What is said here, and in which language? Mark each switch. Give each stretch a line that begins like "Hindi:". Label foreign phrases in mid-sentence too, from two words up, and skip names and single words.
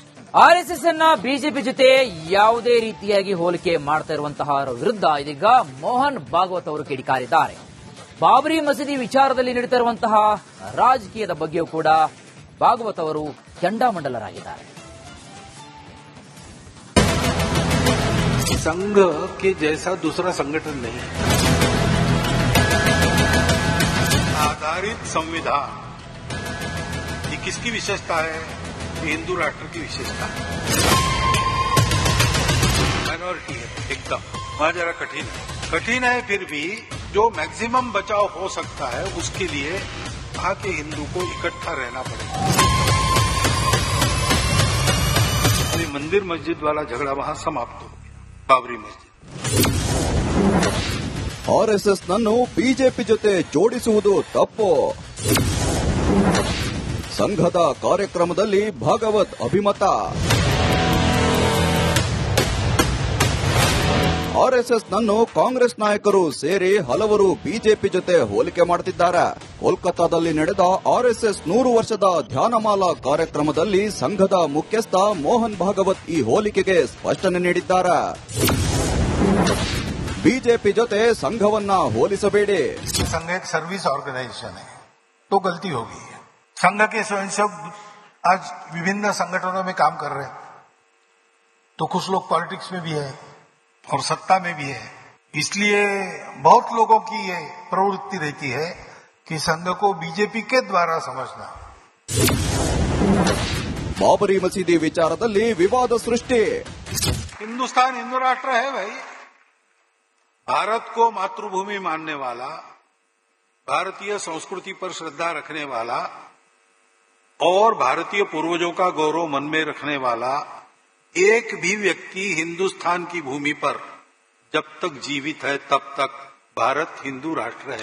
Kannada: ಆರ್ಎಸ್ಎಸ್ ಅನ್ನ ಬಿಜೆಪಿ ಜೊತೆ ಯಾವುದೇ ರೀತಿಯಾಗಿ ಹೋಲಿಕೆ ಮಾಡ್ತಾ ಇರುವಂತಹ ವಿರುದ್ಧ ಇದೀಗ ಮೋಹನ್ ಭಾಗವತ್ ಅವರು ಕಿಡಿಕಾರಿದ್ದಾರೆ. ಬಾಬರಿ ಮಸೀದಿ ವಿಚಾರದಲ್ಲಿ ನಡೀತಾ ಇರುವಂತಹ ರಾಜಕೀಯದ ಬಗ್ಗೆಯೂ ಕೂಡ ಭಾಗವತ್ ಅವರು ಕೆಂಡಾಮಂಡಲರಾಗಿದ್ದಾರೆ.
Hindi: संघ के जैसा दूसरा संगठन नहीं है. आधारित संविधान ये किसकी विशेषता है? ये हिंदू राष्ट्र की विशेषता है. माइनॉरिटी है एकदम, वहां जरा कठिन है फिर भी जो मैक्सिमम बचाव हो सकता है उसके लिए वहां के हिंदू को इकट्ठा रहना पड़ेगा. मंदिर मस्जिद वाला झगड़ा वहां समाप्त हो.
Kannada: ಬಾಬರಿ ಮಸ್ಜಿದ್ ಆರ್ಎಸ್ಎಸ್ ನನ್ನು ಬಿಜೆಪಿ ಜೊತೆ ಜೋಡಿಸುವುದು ತಪ್ಪು. ಸಂಘದ ಕಾರ್ಯಕ್ರಮದಲ್ಲಿ ಭಾಗವತ್ ಅಭಿಮತ. ಆರ್ಎಸ್ಎಸ್ ನನ್ನು ಕಾಂಗ್ರೆಸ್ ನಾಯಕರು ಸೇರಿ ಹಲವರು ಬಿಜೆಪಿ ಜೊತೆ ಹೋಲಿಕೆ ಮಾಡುತ್ತಿದ್ದಾರೆ. ಕೋಲ್ಕತ್ತಾದಲ್ಲಿ ನಡೆದ ಆರ್ಎಸ್ಎಸ್ 100 ವರ್ಷದ ಧ್ಯಾನಮಾಲಾ ಕಾರ್ಯಕ್ರಮದಲ್ಲಿ ಸಂಘದ ಮುಖ್ಯಸ್ಥ ಮೋಹನ್ ಭಾಗವತ್ ಈ ಹೋಲಿಕೆಗೆ ಸ್ಪಷ್ಟನೆ ನೀಡಿದ್ದಾರೆ. ಬಿಜೆಪಿ ಜೊತೆ ಸಂಘವನ್ನ ಹೋಲಿಸಬೇಡಿ.
Hindi: संघ एक
English: service organization
Hindi: है तो गलती होगी. संघ के स्वयंसेवक आज विभिन्न संगठनों में काम कर रहे हैं तो कुछ लोग पॉलिटिक्स में भी है और सत्ता में भी है. इसलिए बहुत लोगों की ये प्रवृत्ति रहती है कि संघ को बीजेपी के द्वारा समझना.
Kannada: ಬಾಬರಿ ಮಸೀದಿ ವಿಚಾರದಲ್ಲಿ ವಿವಾದ ಸೃಷ್ಟಿ.
Hindi: हिंदुस्तान हिंदू राष्ट्र है भाई. भारत को मातृभूमि मानने वाला, भारतीय संस्कृति पर श्रद्धा रखने वाला और भारतीय पूर्वजों का गौरव मन में रखने वाला एक भी व्यक्ति हिंदुस्तान की भूमि पर जब तक जीवित है तब तक भारत हिंदू राष्ट्र है.